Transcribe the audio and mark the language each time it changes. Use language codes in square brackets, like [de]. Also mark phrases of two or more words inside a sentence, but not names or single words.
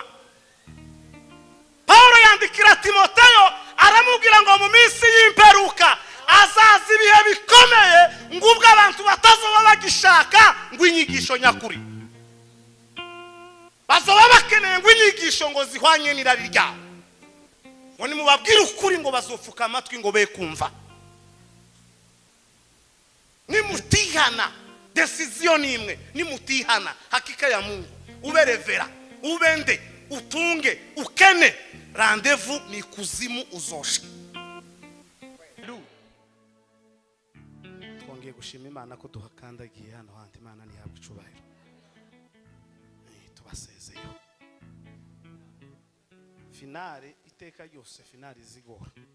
[rn] Paulo yandikira Timoteyo aramubwira ngo mu minsi y'imperuka azaza ibihe bikomeye ngo ubwo abantu batazoba bagishaka ngo inyigisho nyakuri. Bazoba bakeneye ngo inyigisho ngo zihwanye n'irari ryabo. Ngo nimubabwire ukuri ngo bazofuka amatwi ngo be kumva. Nimutihana decision imwe, nimutihana [sw] hakika ya Mungu [rn] uberevera ubende utunge ukene rendezvous ni kuzimu uzosha. Twongeye gushima Imana ko duhakandagiye hano handi Imana ntihabwe icubahiro. Tubasezeyo finale iteka ryose finale zigora.